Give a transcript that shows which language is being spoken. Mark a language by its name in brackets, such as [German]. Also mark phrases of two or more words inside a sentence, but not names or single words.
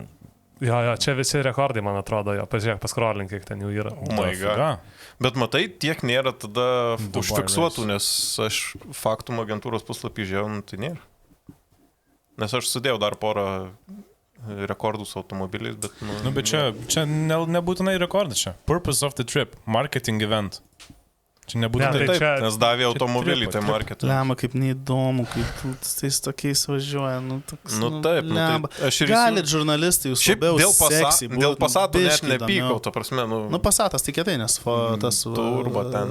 [Lithuanian] Jo, čia visi rekordai, man atrodo, pažiūrėk, paskrolink, kiek ten jų yra. Bet matai, tiek nėra tada užfiksuotų, nes aš Faktum agentūros puslapį žiūrėjau, tai nėra. Nes aš sudėjau dar porą rekordų su automobiliais, bet... Bet čia nebūtinai rekordas čia. [English] Purpose of the trip, marketing event. [Lithuanian] Čia nebūtinai taip, nes davė automobilį, tai marketing. Lemba, kaip neįdomu, kaip tais tokiais važiuoja. Taip, galit žurnalistai, jūs labiau seksy. Dėl Passato net nepykau, ta prasme. Passatas tai kietai, nes tas turbo ten